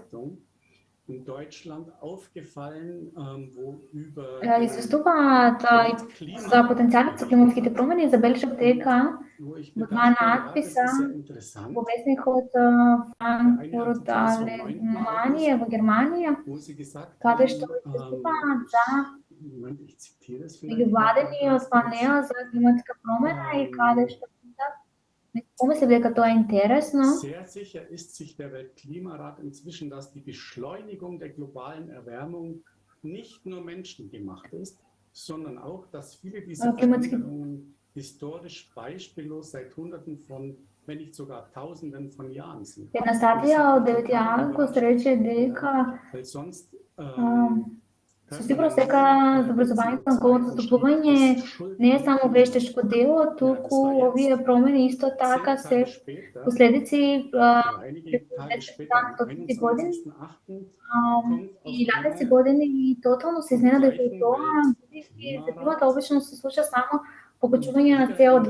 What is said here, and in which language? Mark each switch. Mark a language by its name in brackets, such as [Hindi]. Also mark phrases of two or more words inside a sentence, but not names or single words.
[Macedonian] известуваат за потенцијалот за климатските промени и забележав дека во два надписа во весникот Франкфурт Алеманија во Германија, каде што известуваат за меѓувладениот панел за климатска промена и каде што помислив дека тоа е интересно. [German] Sehr sicher ist sich der Weltklimarat inzwischen, dass die Beschleunigung der globalen Erwärmung nicht nur menschengemacht ist, sondern auch, dass viele dieser Veränderungen historisch beispiellos seit Hunderten von, wenn nicht sogar Tausenden von Jahren sind. [Macedonian] Една статија од 9 август рече дека со сигурност дека забрзувањето на глобалното затоплување не е само вештешко дело, туку овие промени исто така се последици пред години и 11 години и тотално се изненадив од тоа, бидејќи за климата обично се случва само покачување на CO2.